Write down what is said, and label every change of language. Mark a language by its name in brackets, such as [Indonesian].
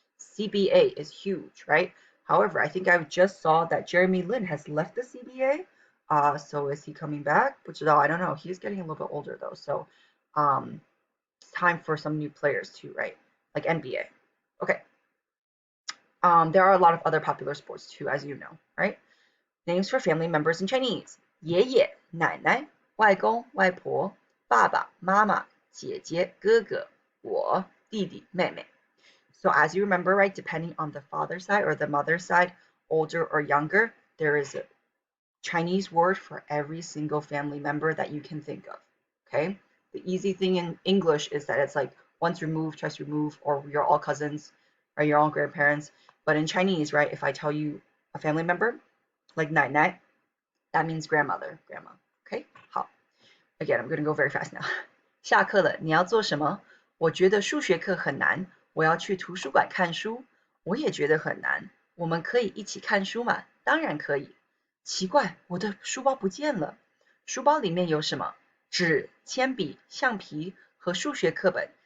[English] CBA is huge, right? However, I think I just saw that Jeremy Lin has left the CBA. So is he coming back? I don't know. He's getting a little bit older though. So it's time for some new players too, right? Like NBA. Okay. There are a lot of other popular sports too, as you know, right? Names for family members in Chinese: [Chinese] 爷爷、奶奶、外公、外婆、爸爸妈妈、姐姐、哥哥、我、弟弟、妹妹. [English] So as you remember, right, depending on the father's side or the mother's side, older or younger, there is a Chinese word for every single family member that you can think of. Okay? The easy thing in English is that it's like once removed, twice removed, or you're all cousins, or you're all grandparents. But in Chinese, right, if I tell you a family member, like 奶奶, that means grandmother, grandma. Okay? 好. Again, I'm going to go very fast now. [Chinese] 下课了，你要做什么？我觉得数学课很难，我要去图书馆看书。我也觉得很难，我们可以一起看书吗？当然可以。奇怪，我的书包不见了。书包里面有什么？纸、铅笔、橡皮和数学课本。